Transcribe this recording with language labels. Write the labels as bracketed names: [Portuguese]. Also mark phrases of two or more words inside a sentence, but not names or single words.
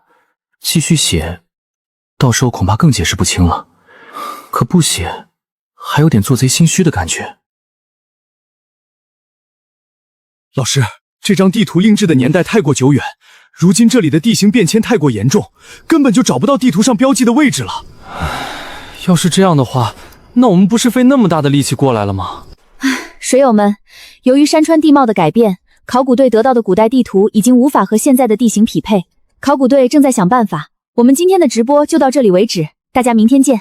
[Chinese] 繼續寫，到時候恐怕更解釋不清了。可不寫，還有點做賊心虛的感覺。老師，這張地圖印製的年代太過久遠，如今這裡的地形變遷太過嚴重，根本就找不到地圖上標記的位置了。要是這樣的話，那我们不是費那麼大的力氣過來了嗎？水友們，由於山川地貌的改變，考古隊得到的古代地圖已經無法和現在的地形匹配，考古隊正在想辦法。我們今天的直播就到這裡為止，大家明天見。